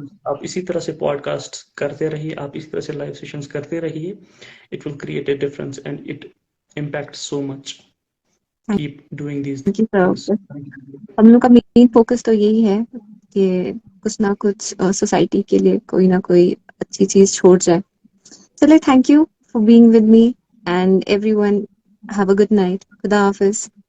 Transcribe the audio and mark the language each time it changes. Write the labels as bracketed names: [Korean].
[Urdu] آپ اسی طرح سے پوڈ کاسٹ کرتے رہیے, آپ اسی طرح سے لائیو سیشنز کرتے رہیے. [English] It will create a difference and it impacts so much. Keep doing these Thank you, sir. things. [Urdu] ہم لوگ کا مین فوکس تو یہی ہے کہ کچھ نہ کچھ سوسائٹی کے لیے کوئی نہ کوئی اچھی چیز چھوڑ جائے. [English] چلے, thank you for being with me and everyone have a good night. [Urdu] خدا حافظ.